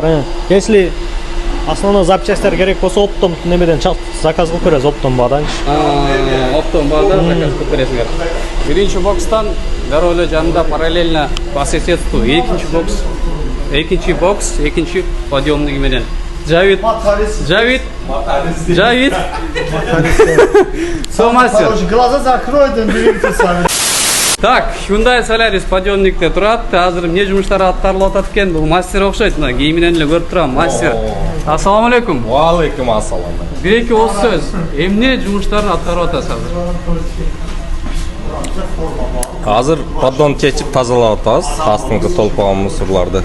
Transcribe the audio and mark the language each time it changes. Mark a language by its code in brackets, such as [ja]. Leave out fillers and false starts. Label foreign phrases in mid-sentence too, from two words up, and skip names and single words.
[ru] Если основной [ky] запчастьтер керек болсо, оптом немеден заказ кылып беребиз, оптом бар. Оптом бар да, заказ кылып бересиңер. Биринчи бокстан дароо эле жанында [ru] параллельно по соседству [ky] экинчи бокс, экинчи подъемник менен. Жавид. Мастер. [ru] Глаза закрой, да двигайте сами. [ky] Так, Hyundai Solaris подъемникте турат. Азыр эмне жумуштар аткарылып атат экен? Бул мастер окшойт. Мына кийиминен эле көрүп турам, мастер. [ar] السلام عليكم. وعليكم السلام. [ky] Бир-эки ооз сөз. Эмне жумуштарын аткарып атасыз азыр? Азыр поддон чечип тазалап атабыз, астыңкы толпогон мусорларды.